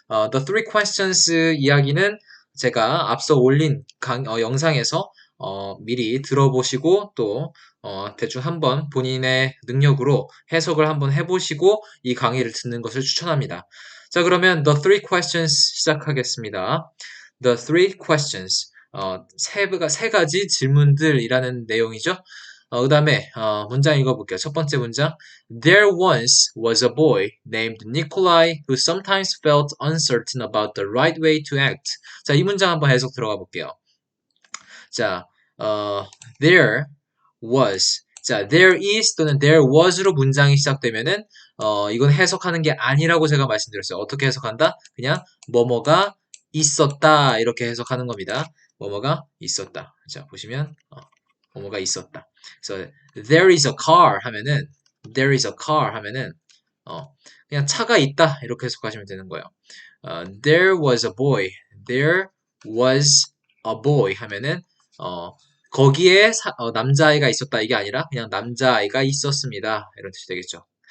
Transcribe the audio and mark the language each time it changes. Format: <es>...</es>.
<ko>The Three Questions 이야기는 제가 앞서 올린 영상에서 미리 들어보시고 또 대충 한번 본인의 능력으로 해석을 한번 해보시고 이 강의를 듣는 것을 추천합니다. 자, 그러면 The Three Questions 시작하겠습니다.</ko> <en>The Three Questions.</en> <ko>세 가지 질문들이라는 내용이죠. 그 다음에, 문장 읽어볼게요. 첫 번째 문장.</ko> <en>There once was a boy named Nikolai who sometimes felt uncertain about the right way to act.</en> <ko>자, 이 문장 한번 해석 들어가 볼게요.</ko> <en>자, there was.</en> <ko>자, there is 또는 there was로 문장이 시작되면은, 이건 해석하는 게 아니라고 제가 말씀드렸어요. 어떻게 해석한다? 그냥, 뭐뭐가 있었다. 이렇게 해석하는 겁니다. 뭐뭐가 있었다. 자, 보시면, 뭐뭐가 있었다. 그래서,</ko> <en>there is a car</en> <ko>하면은, there is a car 하면은, 그냥 차가 있다. 이렇게 해석하시면 되는 거예요.</ko> <en>there was a boy. there was a boy</en> <ko>하면은, 거기에 남자아이가 있었다 이게 아니라 그냥 남자아이가 있었습니다. 이런 뜻이 되겠죠.</ko>